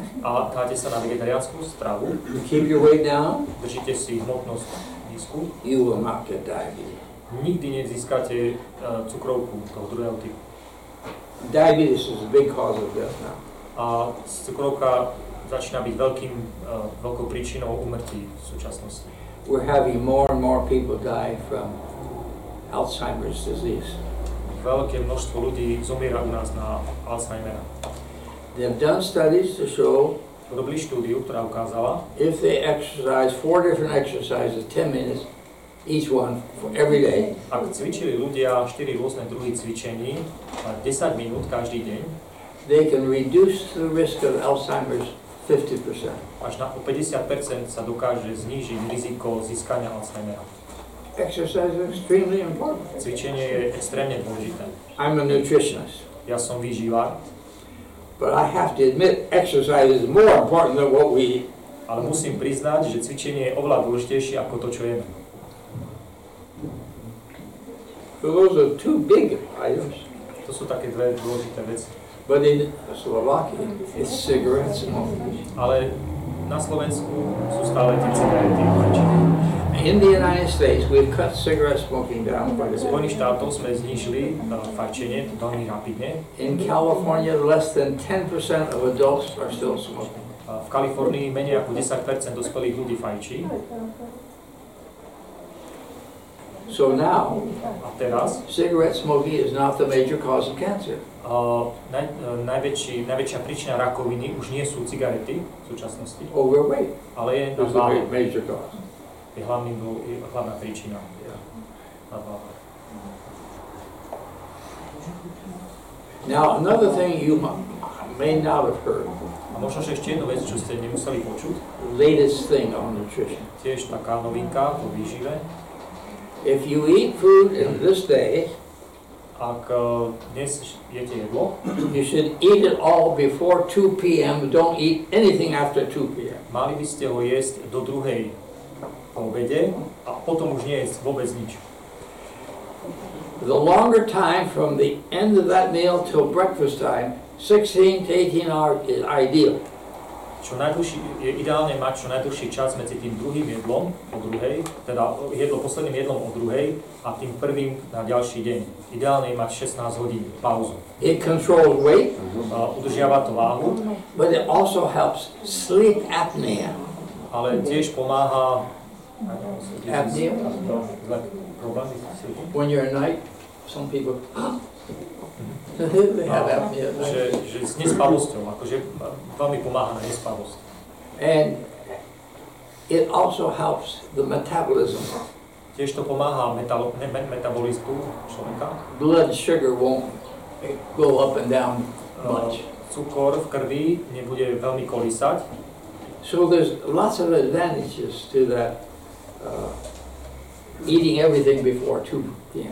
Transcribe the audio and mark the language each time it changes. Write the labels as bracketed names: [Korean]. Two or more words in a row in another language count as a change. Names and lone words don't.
[Slovak] a dáte sa na vegetariánsku stravu, [English] you keep your weight down, [Slovak] držíte si hmotnosť nízku, [English] you will not get diabetes. [Slovak] nikdy nezískate cukrovku toho druhého typu. [English] Diabetes is a big cause of death now. [Slovak] A cukrovka začína byť veľkou príčinou úmrtí v súčasnosti. [English] We're having more and more people die from Alzheimer's disease. [Slovak] Veľké množstvo ľudí zomiera u nás na Alzheimera. [English] They've done studies to show [Slovak] Robili štúdiu, ktorá ukázala, [English] if they exercise 4 different exercises, 10 minutes, each one for every day, [Slovak] ak cvičili ľudia 4 rôzne druhy cvičení, 10 minút každý deň, [English] they can reduce the risk of Alzheimer's 50%. [Slovak] až na o 50% sa dokáže znížiť riziko získania Alzheimera. [English] Exercise is extremely important. [Slovak] Cvičenie je extrémne dôležité. [English] I'm a nutritionist, [Slovak] Ja som výživár, [English] but I have to admit exercise is more important than what we eat. [Slovak] ale musím priznať, že cvičenie je oveľa dôležitejšie ako to, čo jeme. [English] So those are two big items. [Slovak] To sú také dve dôležité veci. [English] But in Slovakia, it's cigarette smoking. [Slovak] Ale na Slovensku sú stále tie cigarety fajčené. [English] In the United States, we've cut cigarette smoking down quite a [Slovak] V [English] bit. [Slovak] Spojených štátoch sme znížili fajčenie veľmi rapidne. [English] In California, less than 10% of adults are still smoking. [Slovak] V Kalifornii menej ako 10% dospelých ľudí fajčí. [English] So now, [Slovak] A teraz [English] cigarette smoking is not the major cause of cancer. [Slovak] najväčšia príčina rakoviny už nie sú cigarety v súčasnosti, [English] Overweight [Slovak] ale je [English] is the [Slovak] nadváha. [English] major cause. [Slovak] Je hlavná príčina. Nadváha. [English] Now, another thing you may not have heard, [Slovak] A možno, že ešte jednu vec, čo ste nemuseli počuť, [English] latest thing on nutrition. [Slovak] tiež taká novinka po výžive. [English] If you eat food in this day, [Slovak] Ak dnes jete jedlo, [English] you should eat it all before 2 p.m. Don't eat anything after 2 p.m. [Slovak] mali by ste ho jesť do 2:00 po obede a potom už nie jesť vôbec nič. [English] The longer time from the end of that meal till breakfast time, 16 to 18 hours, is ideal. [Slovak] Je ideálne mať čo najdlhší čas medzi tým druhým jedlom o 2:00, teda posledným jedlom o 2:00 a tým prvým na ďalší deň. Ideálne je mať 16 hodín pauzu. [English] It controls weight, [Slovak] Udržiava to váhu, [English] but it also helps sleep apnea. [Slovak] ale tiež pomáha [English] Apnea? [Slovak] problémy. [English] When you're at night, some people, they have apnea. at night. [Slovak] Že s nespavosťou, akože veľmi pomáha na nespavosť. [English] And it also helps the metabolism. [Slovak] Tiež to pomáha metabolizmu človeka. [English] Blood sugar won't go up and down much. [Slovak] Cukor v krvi nebude veľmi kolísať. [English] So there's lots of advantages to that eating everything before 2 p.m.